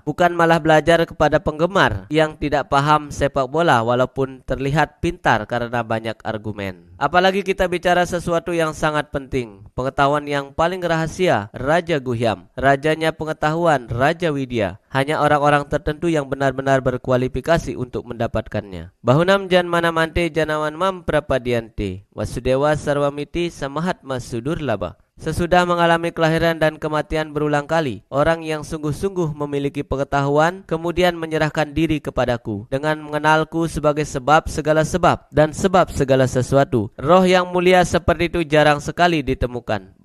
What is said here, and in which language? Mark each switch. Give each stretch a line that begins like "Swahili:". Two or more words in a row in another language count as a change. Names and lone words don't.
Indonesian: Bukan malah belajar kepada penggemar yang tidak paham sepak bola walaupun terlihat pintar karena banyak argumen. Apalagi kita bicara sesuatu yang sangat penting, pengetahuan yang paling rahasia,
Sanskrit: राज गुह्यम्,
Indonesian: rajanya pengetahuan,
Sanskrit: राज विद्या.
Indonesian: Hanya orang-orang tertentu yang benar-benar berkualifikasi untuk mendapatkannya.
Sanskrit: बहूनां जन्मनामन्ते ज्ञानवान् मां प्रपद्यते, वासुदेवः सर्वमिति स महात्मा सुदुर्लभः.
Indonesian: Sesudah mengalami kelahiran dan kematian berulang kali, orang yang sungguh-sungguh memiliki pengetahuan kemudian menyerahkan diri kepadaku dengan mengenalku sebagai sebab segala sebab dan sebab segala sesuatu. Roh yang mulia seperti itu jarang sekali ditemukan.